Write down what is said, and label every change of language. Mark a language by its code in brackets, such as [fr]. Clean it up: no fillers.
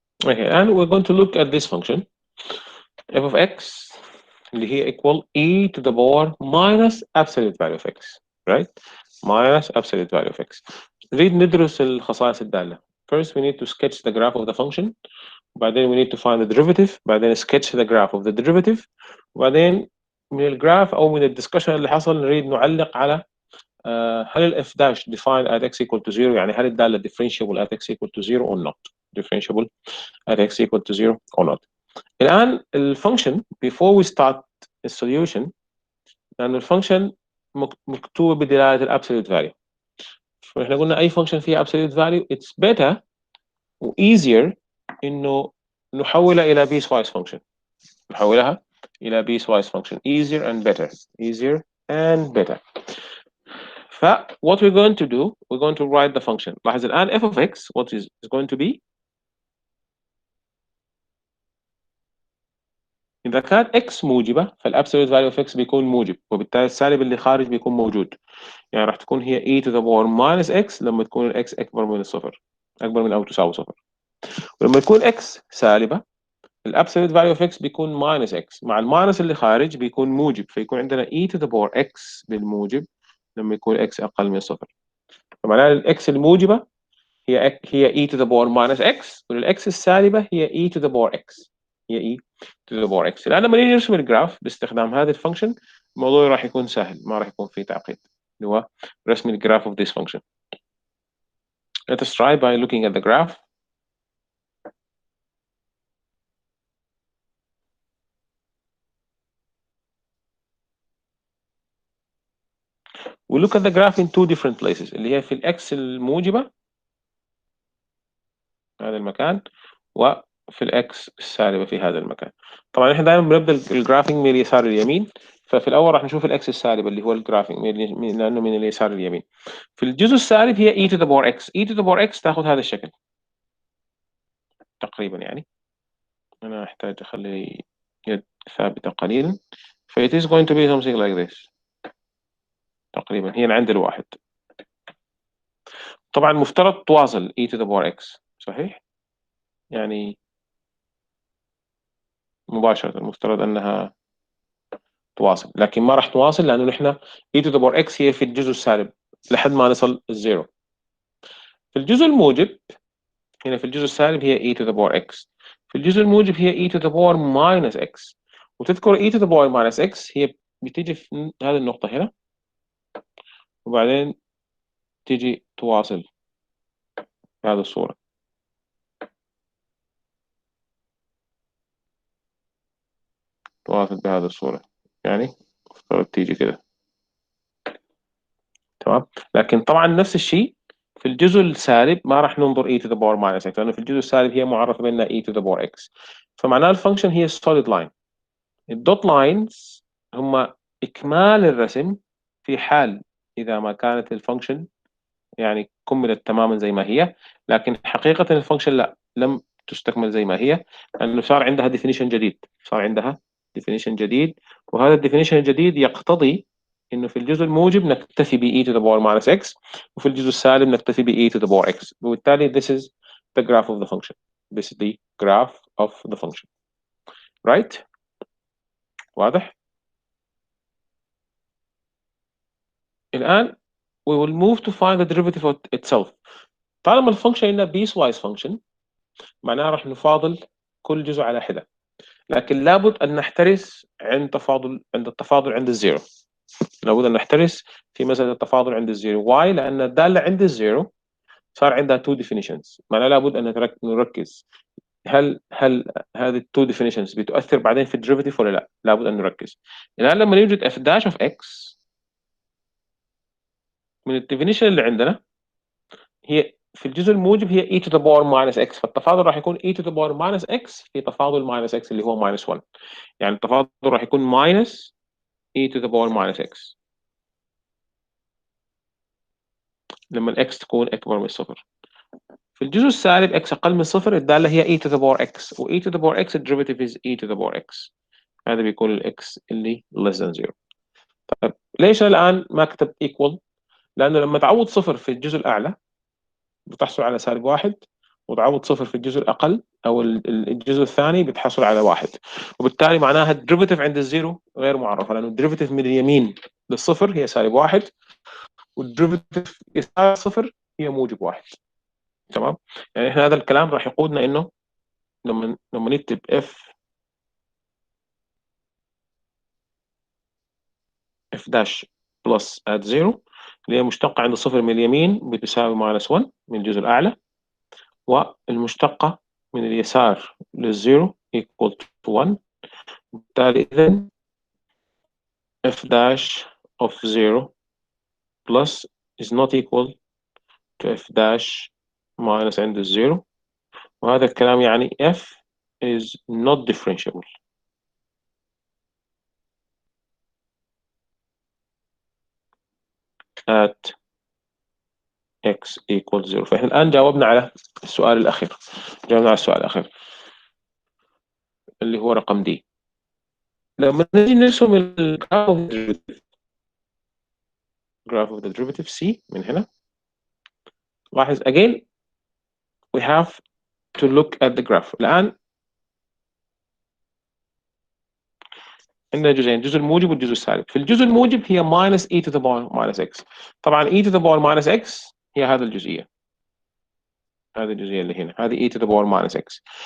[en] okay and we're going to look at this function f of x [ar] اللي هي [en] equal e to the power minus absolute value of x, right? Minus absolute value of x. [ar] نريد ندرس الخصائص الدالة. [en] First we need to sketch the graph of the function. [ar] وبعدين [en] we need to find the derivative. [ar] بعدين [en] sketch the graph of the derivative. [ar] وبعدين من الجراف أو من الدسكشن اللي حصل نريد نعلق على هل ال [en] f dash defined at x equal to 0 [ar] يعني هل الدالة [en] differentiable at x equal to 0 or not. Differentiable at x equal to 0 or not. [ar] الآن الفانكشن [en] before we start [ar] السوليوشن لأن الفانكشن مكتوبة بدلالة الابسوليوت فاليو. فإحنا قلنا أي فانكشن فيها [en] absolute value it's better [ar] و [en] easier [ar] إنه نحولها إلى [en] piecewise function. [ar] نحولها إلى [en] piecewise function easier and better. Easier and better. [ar] ف [en] what we're going to do we're going to write the function. [ar] لاحظ الآن f of x [en] what is going to be [ar] إذا كان x موجبة فالابسوليوت فاليو of x بيكون موجب وبالتالي السالب اللي خارج بيكون موجود. يعني راح تكون هي [en] e to the power minus x [ar] لما تكون ال x أكبر من الصفر أكبر من أو تساوي صفر. ولما يكون x سالبة الابسوليوت فاليو of x بيكون minus x مع الماينس اللي خارج بيكون موجب فيكون عندنا [en] e to the power x [ar] بالموجب لما يكون x أقل من صفر. فمعناها ال x الموجبة هي [en] e to the power minus x [ar] والx السالبة هي [en] e to the power x. [ar] هي [en] e to the power x. [ar] الآن لما نيجي نرسم الجراف باستخدام هذا الفانكشن الموضوع راح يكون سهل ما راح يكون فيه تعقيد اللي هو رسم الجراف [en] of this function. Let us try by looking at the graph. We look at the graph in two different places [ar] اللي هي في الx الموجبة هذا المكان وفي الx السالبة في هذا المكان. طبعا احنا دائما بنبدا الجرافينج من اليسار لليمين ففي الاول راح نشوف الاكس السالبة اللي هو الجرافينج لانه من اليسار لليمين. في الجزء السالب هي [en] e to the power x. e to the power x [ar] تاخذ هذا الشكل تقريبا. يعني انا احتاج اخلي يد ثابتة قليلا ف [en] it is going to be something like this [ar] تقريبا. هي عند الواحد. طبعا مفترض تواصل [en] e to the power x [ar] صحيح يعني مباشرة المفترض انها تواصل لكن ما راح تواصل لانه نحن e to the power x هي في الجزء السالب لحد ما نصل الزيرو. في الجزء الموجب هنا في الجزء السالب هي [en] e to the power x. [ar] في الجزء الموجب هي [en] e to the power minus x. [ar] وتذكر [en] e to the power minus x [ar] هي بتيجي في هذه النقطة هنا وبعدين تيجي تواصل بهذه الصورة. تواصل بهذه الصورة يعني تيجي كده تمام. لكن طبعا نفس الشيء في الجزء السالب ما راح ننظر [en] e to the power minus x [ar] لأنه في الجزء السالب هي معرفة بأنها [en] e to the power x. [ar] فمعناها الفانكشن هي [en] solid line. [ar] الدوت لاينز هم إكمال الرسم في حال إذا ما كانت الفانكشن يعني كملت تماما زي ما هي. لكن حقيقة الفانكشن لا لم تستكمل زي ما هي لأنه صار عندها [en] definition [ar] جديد. صار عندها [en] definition [ar] جديد وهذا الديفينيشن الجديد يقتضي إنه في الجزء الموجب نكتفي ب [en] e to the power minus x [ar] وفي الجزء السالب نكتفي ب [en] e to the power x. [ar] وبالتالي [en] this is the graph of the function. This is the graph of the function. Right? [ar] واضح؟ الآن [en] we will move to find the derivative itself. [ar] طالما الفانكشن عندنا [en] piecewise function [ar] معناها راح نفاضل كل جزء على حدة. لكن لابد أن نحترس عند التفاضل عند الزيرو. لابد أن نحترس في مسألة التفاضل عند الزيرو. why؟ لأن الدالة عند الزيرو صار عندها [en] two definitions. [ar] معناها لابد أن نركز هل هذه [en] two definitions [ar] بتؤثر بعدين في الديريفيتيف ولا لا. لابد أن نركز. الآن لما نوجد [en] f dash of x [ar] من الديفينيشن اللي عندنا هي في الجزء الموجب هي [en] e to the power minus x [ar] فالتفاضل راح يكون e to the power [en] minus x [ar] في تفاضل minus x اللي هو [en] minus 1. [ar] يعني التفاضل راح يكون [en] minus e to the power minus x [ar] لما x تكون أكبر من الصفر. في الجزء السالب x أقل من صفر الدالة هي [en] e to the power x [ar] و e to the power x الديريفيتيف [en] is e to the power x. [ar] هذا بيكون ال x اللي [en] less than 0. [ar] طيب ليش الآن ما كتب equal؟ لأنه لما تعوض صفر في الجزء الأعلى بتحصل على سالب واحد وتعوض صفر في الجزء الأقل او الجزء الثاني بتحصل على 1، وبالتالي معناها الديريفيتيف عند الزيرو غير معرفه، لانه الديريفيتيف من اليمين للصفر هي -1، والديريفيتيف يسار صفر هي -1. تمام. يعني احنا هذا الكلام راح يقودنا انه لما نكتب f داش بلس at 0 اللي هي مشتقة عند الصفر من اليمين بتساوي -1 من الجزء الأعلى، والمشتقة من اليسار للزيرو [en] equal to 1. [ar] بالتالي إذن [en] f dash of 0 plus is not equal to f dash minus [ar] عند الزيرو، وهذا الكلام يعني [en] f is not differentiable at x equals 0. [ar] فإحنا الآن جاوبنا على السؤال الأخير، اللي هو رقم دي. لما نيجي نرسم الجراف [en] of the derivative C [ar] من هنا، لاحظ [en] again we have to look at the graph. [ar] الآن عندنا جزئين، الجزء الموجب والجزء السالب. في الجزء الموجب هي [en] minus e to the power minus x. [ar] طبعا [en] e to the power minus x [ar] هي هذه الجزئية، اللي هنا، هذه e to the power minus x.